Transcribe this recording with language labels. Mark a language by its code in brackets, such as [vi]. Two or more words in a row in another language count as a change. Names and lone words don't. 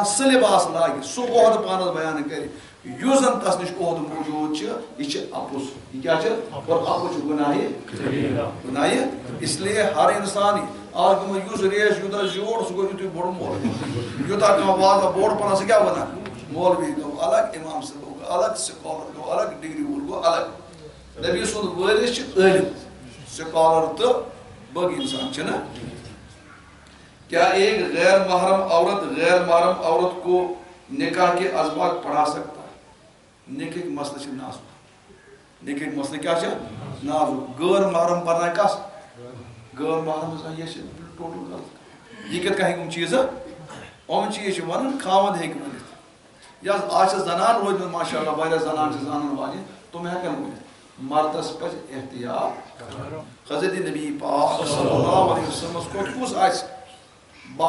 [ks] سِلِباس لاگہِ سُہ عہدٕ پانس بیان کرِ یُس زن تس نِش عہدٕ موٗجوٗد چھُ یہِ چھُ اپُز یہِ کیٛاہ چھُ اور اپُز چھُ گُناہہِ اسلیے ہر انسان آز گوٚمُت یُس ریس یوٗتاہ زیوٗٹھ سُہ گوٚو یُتُے بوٚڑ مولوی یوٗتاہ کانٛہہ وازا بوٚڑ پہن سُہ کیٛاہ ونان مولوی گوٚو الگ امام صٲب گوٚو الگ سکالر گوٚو الگ ڈگری وول گوٚو الگ نبی سُنٛد وٲرِث چھُ عٲلِم سکالر تہٕ بٔڑ انسان چھُنہ [ur] کیا ایک غیر محرم عورت کو نکاح کے اسباق پڑھا سکتا ہے [ks] نکاح کے مسئلہ چھُ نازک نکاح کے مسئلہ کیا چھُ نازک غیر محرم پڑھنا کس غیر محرم یہ چھُ ٹوٹل غلط یہ کِتھ کٔنۍ ہیٚکہِ یِم چیٖزٕ یِم چیٖز چھِ وَنان خاوند ہیٚکہِ ؤنِتھ یا آز چھِ زنان روٗدمٕژ ماشاء اللہ واریاہ زنان چھِ زانن واجٮ۪ن تِم ہٮ۪کن ؤنِتھ مردس پزِ احتیاط حضرت نبی پاک [ar] صلی اللہ علیہ وسلمس [ks] کھۄتہٕ کُس آسہِ با